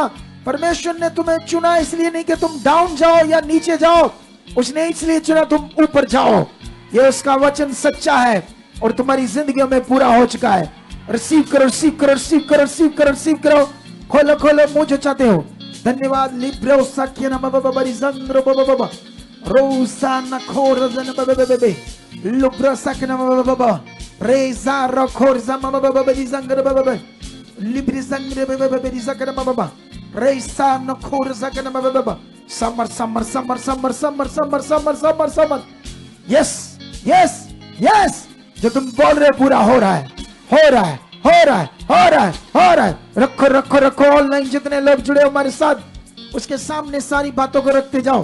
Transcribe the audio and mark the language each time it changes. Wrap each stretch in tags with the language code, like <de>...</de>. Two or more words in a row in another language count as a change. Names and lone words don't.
<hi>परमेश्वर ने तुम्हें चुना इसलिए नहीं कि तुम डाउन जाओ या नीचे जाओ, उसने इसलिए चुना तुम ऊपर जाओ। ये उसका वचन सच्चा है और तुम्हारी जिंदगी में पूरा हो चुका है। रिसीव करो रिसीव करो रिसीव करो रिसीव करो रिसीव करो। खोलो खोलो मुंह जो चाहते हो। धन्यवाद। लिब्रो साकिया ना बाबा बाबा रिजंद्रो बाबा बाबा रोसा ना खोर जन बाबा बाबा लिब्रो साकिया ना बाबा बाबा रेजा रो खोर जन बाबा बाबा रिजंद्रो बाबा बाबा लिब्री संग्रे बाबा बाबा रिजंद्रो बाबा बाबा रेसा ना खोर जन बाबा बाबा समर समर समर समर समर समर समर समर समर।</hi> <en>yes yes yes,</en> <hi>जो तुम बोल रहे हो पूरा हो रहा है, हो रहा है, हो रहा है, हो रहा है, हो रहा है। रखो रखो रखो। ऑनलाइन जितने लोग जुड़े हमारे साथ, उसके सामने सारी बातों को रखते जाओ।</hi>